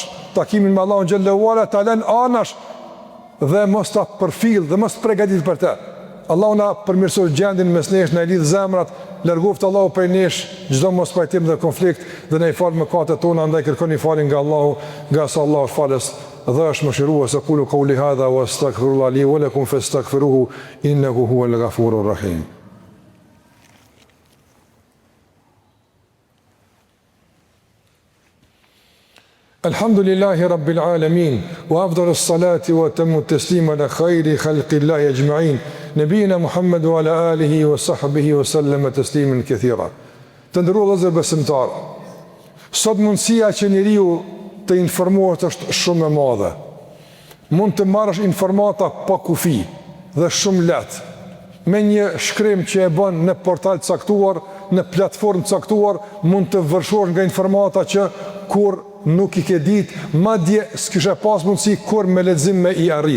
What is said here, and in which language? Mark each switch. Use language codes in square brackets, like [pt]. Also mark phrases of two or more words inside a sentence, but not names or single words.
[sq] Takimin me Allahun xhallahu ala ta lën anash dhe mos ta përfill dhe mos përgatit për të. Allahu na përmirësoj gjendjen mes nesh, na lidh zemrat, largoft Allahu prej nesh çdo mos pajtim dhe konflikt dhe na i fal mëkatet tona, andaj kërkoni falje nga Allahu, nga sa Allahu falës dhe është mëshirues. [ar] أقول قولي هذا وأستغفر الله لي ولكم فاستغفروه إنه هو الغفور الرحيم. الحمد لله رب العالمين وأفضل الصلاة وأتم التسليم على خير خلق الله أجمعين نبينا محمد وعلى آله وصحبه وسلم تسليما كثيرا. [sq] Të nderuar vëllezër besimtar, sot mundësia që njeriu të informohet është shumë e madhe. Mund të marrësh informata pa kufi dhe shumë lehtë. Me një shkrim që e bën në portal caktuar, në platformë caktuar, mund të vërshosh nga informata që kur nuk i ke ditë, madje s'kishe pas mundësi kur me lexim me i arrit.